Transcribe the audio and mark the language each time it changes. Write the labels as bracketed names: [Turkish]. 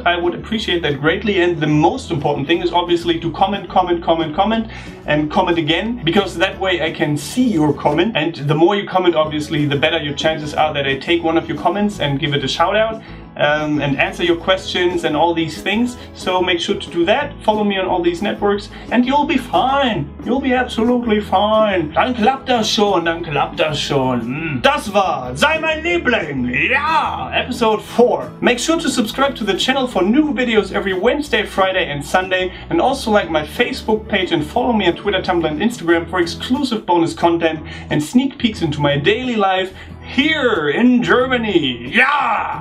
[English] I would appreciate that greatly, and the most important thing is obviously to comment and comment again, because that way I can see your comment, and the more you comment obviously the better your chances are that I take one of your comments and give it a shout out. And answer your questions and all these things. So make sure to do that. Follow me on all these networks and you'll be fine. You'll be absolutely fine. [German] Dann klappt das schon, dann klappt das schon. Das war Sei mein Liebling. Ja! Episode 4. [English] Make sure to subscribe to the channel for new videos every Wednesday, Friday and Sunday. And also like my Facebook page and follow me on Twitter, Tumblr and Instagram for exclusive bonus content and sneak peeks into my daily life here in Germany. Yeah!